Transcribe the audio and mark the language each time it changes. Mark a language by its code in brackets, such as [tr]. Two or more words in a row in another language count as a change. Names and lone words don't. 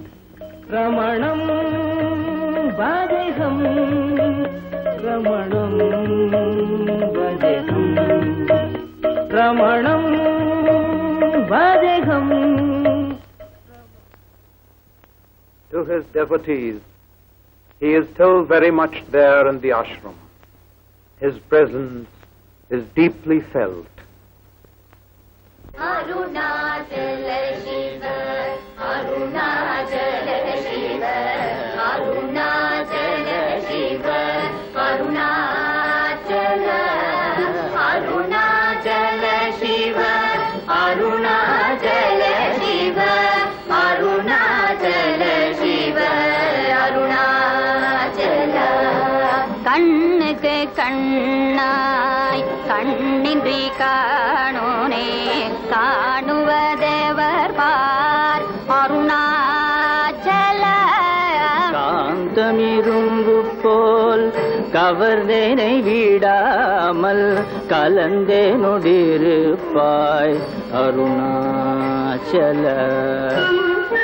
[sa] रमणं भजेगं, रमणं भजेगं, रमणं भजेगं. [en] to his devotees, he is still very much there in the ashram. His presence is deeply felt. Arunachala Shiva, Arunachala Shiva, Arunachala Shiva, Arunachala, Arunachala Shiva, Arunachala Shiva, Arunachala Shiva, Arunachala. [ta] கண்ணுக்கு கண்ணாய் கண்ணின்றி காணோனே காணுவதேவர் பார் அருணாச்சல காந்தமிரும்பு போல் கவர்ந்தேனை விடாமல் கலந்தே நொடிருப்பாய் அருணாச்சல